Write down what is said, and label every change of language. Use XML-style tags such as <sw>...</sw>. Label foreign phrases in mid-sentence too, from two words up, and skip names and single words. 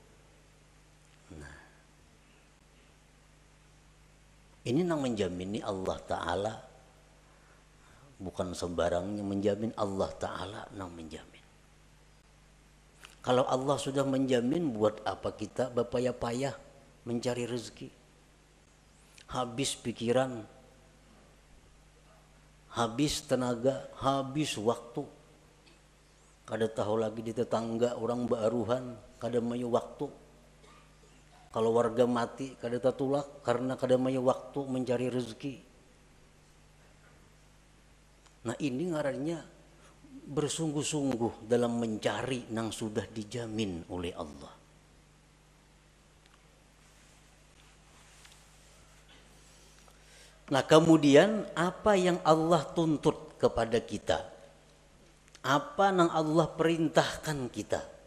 <id>Nah, ini yang menjamini Allah Ta'ala. Bukan sembarangnya menjamin, Allah Ta'ala yang menjamin. Kalau Allah sudah menjamin, buat apa kita berpayah-payah mencari rezeki? Habis pikiran, habis tenaga, habis waktu.</id> <bjn>Kada tahu lagi di tetangga orang baruhan, kada mayu waktu. Kalau warga mati, kada tatulak karena kada mayu waktu mencari rezeki.</bjn> <id>Nah, ini ngarannya bersungguh-sungguh dalam mencari yang sudah dijamin oleh Allah. Nah, kemudian apa yang Allah tuntut kepada kita? Apa yang Allah perintahkan kita?</id>